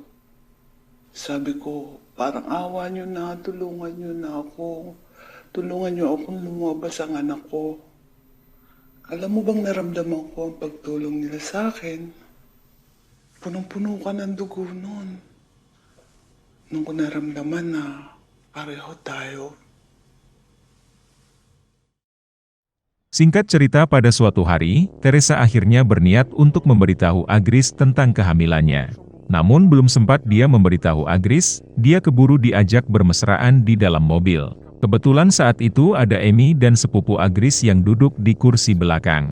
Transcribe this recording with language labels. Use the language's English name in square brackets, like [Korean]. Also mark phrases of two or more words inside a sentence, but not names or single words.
[Filipino] Sabi ko, parang awa niyo na, tulungan niyo na ako. Tulungan niyo akong lumabas ang anak ko. Alam mo bang naramdaman ko ang pagtulong nila sa akin? Punong-puno ka ng dugo nun. Nung ko naramdaman na pareho tayo. [Indonesian] Singkat cerita, pada suatu hari, Teresa akhirnya berniat untuk memberitahu Agris tentang kehamilannya. Namun belum sempat dia memberitahu Agris, dia keburu diajak bermesraan di dalam mobil. Kebetulan saat itu ada Emi dan sepupu Agris yang duduk di kursi belakang.